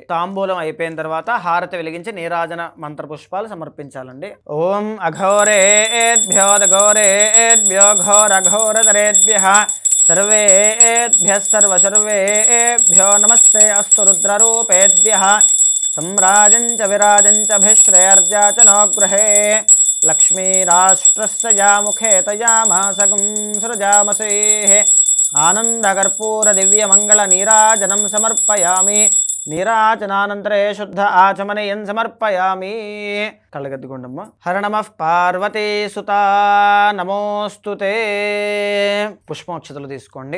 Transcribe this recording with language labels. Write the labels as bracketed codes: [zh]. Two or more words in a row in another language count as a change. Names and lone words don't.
[te] తాంబూలం అయిపోయిన తర్వాత హారతి వెలిగించి నీరాజన మంత్రపుష్పాలు సమర్పించాలండి. [sa] ఓం అఘోరేభ్యో ఘోరేభ్యో ఘోరఘోరతరేభ్యః సర్వేభ్యః సర్వసర్వేభ్యో నమస్తే అస్తు రుద్రరూపేభ్యః. सम्राजञ्च विराजञ्च भिश्रेर्जा च नो गृहे लक्ष्मीराष्ट्रस्य या मुखे तयामासगं सृजामसेः ఆనందకర్పూర దివ్యమంగళ నీరాజనం సమర్పయామి. నీరాజనానంతరే శుద్ధ ఆచమనీయం సమర్పయామి. కళ్ళగద్దుకోండమ్మ. హర నమః పార్వతీసుత నమోస్తుతే. [te] పుష్పం అక్షతలు తీసుకోండి.